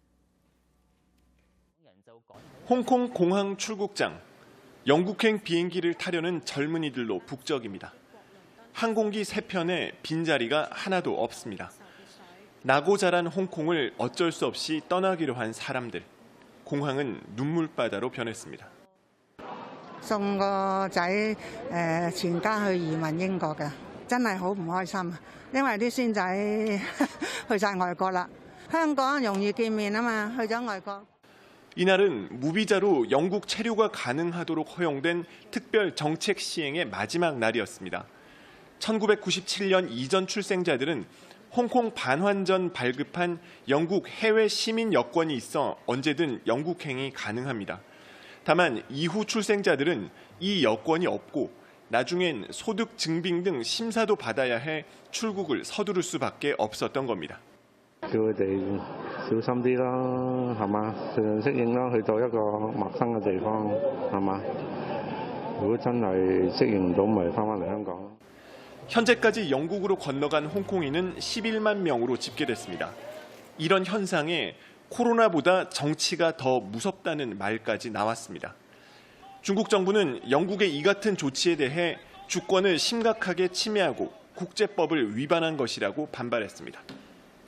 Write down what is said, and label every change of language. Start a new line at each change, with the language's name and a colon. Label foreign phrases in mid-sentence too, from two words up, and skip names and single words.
Korean: 홍콩 공항 출국장. 영국행 비행기를 타려는 젊은이들로 북적입니다. 항공기 3편에 빈자리가 하나도 없습니다. 나고 자란 홍콩을 어쩔 수 없이 떠나기로 한 사람들. 공항은 눈물바다로 변했습니다.
Cantonese: 送個仔全家去移民英國嘅，真係好唔開心，因為啲孫仔去晒外國啦。香港容易見面啊嘛，去咗外國。
Korean: 이날은 무비자로 영국 체류가 가능하도록 허용된 특별 정책 시행의 마지막 날이었습니다. 1997년 이전 출생자들은 홍콩 반환 전 발급한 영국 해외 시민 여권이 있어 언제든 영국행이 가능합니다. 다만 이후 출생자들은 이 여권이 없고 나중엔 소득 증빙 등 심사도 받아야 해 출국을 서두를 수밖에 없었던 겁니다.
Cantonese: 叫佢哋小心啲啦，係嘛？適應啦，去到一個陌生嘅地方，係嘛？如果真係適應唔到，咪翻返嚟香港。
Korean: 현재까지 영국으로 건너간 홍콩인은 11만 명으로 집계됐습니다. 이런 현상에 코로나보다 정치가 더 무섭다는 말까지 나왔습니다. 중국 정부는 영국의 이 같은 조치에 대해 주권을 심각하게 침해하고 국제법을 위반한 것이라고 반발했습니다.